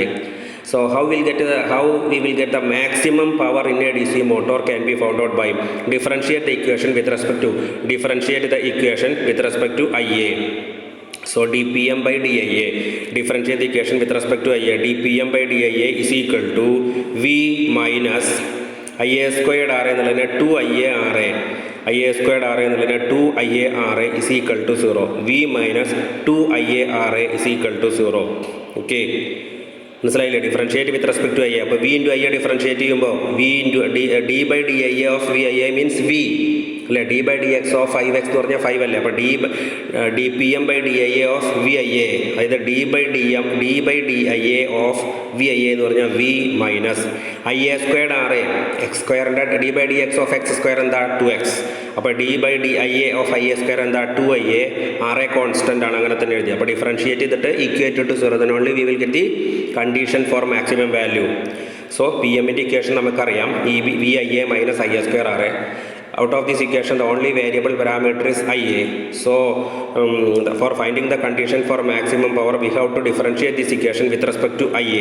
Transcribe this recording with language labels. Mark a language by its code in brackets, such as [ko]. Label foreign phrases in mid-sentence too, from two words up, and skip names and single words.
[en] So how we will get the maximum power in a DC motor can be found out by differentiate the equation with respect to Ia. So dPm by dIa, differentiate the equation with respect to Ia. dPm by dIa is equal to V minus Ia squared RA ennullane 2Ia RA. Ia squared RA ennullane 2Ia RA is equal to 0. V minus 2Ia RA is equal to 0. Okay. മനസ്സിലായില്ലേ? differentiate with respect to I. അപ്പോൾ V into I differentiate ചെയ്യുമ്പോൾ V into d by d I of V I means V അല്ലേ. d by d x of 5x [ml] എന്ന് പറഞ്ഞാൽ 5 അല്ലേ. അപ്പോൾ [en] d P m by d I a of V I a ഓഫ് വി ഐ എ, അതായത് d by d I a of V I a ഓഫ് വി ഐ എ [ml] എന്ന് പറഞ്ഞാൽ [en] V minus I a squared R a x square's d by d x of x square എന്താ 2x. അപ്പോൾ d by d I a of I a square എന്താ 2IA. R a constant [ml] ആണ്, അങ്ങനെ തന്നെ എഴുതി. [en] അപ്പോൾ ഡിഫറൻഷിയേറ്റ് ചെയ്തിട്ട് equate to 0, then only we will get the condition for maximum value. So [ml] Pmൻ്റെ ഇക്വേഷൻ നമുക്കറിയാം, [en] VIa minus Ia square RA. Out of this equation, the only variable parameter is Ia. So for finding the condition for maximum power, we have to differentiate this equation with respect to Ia.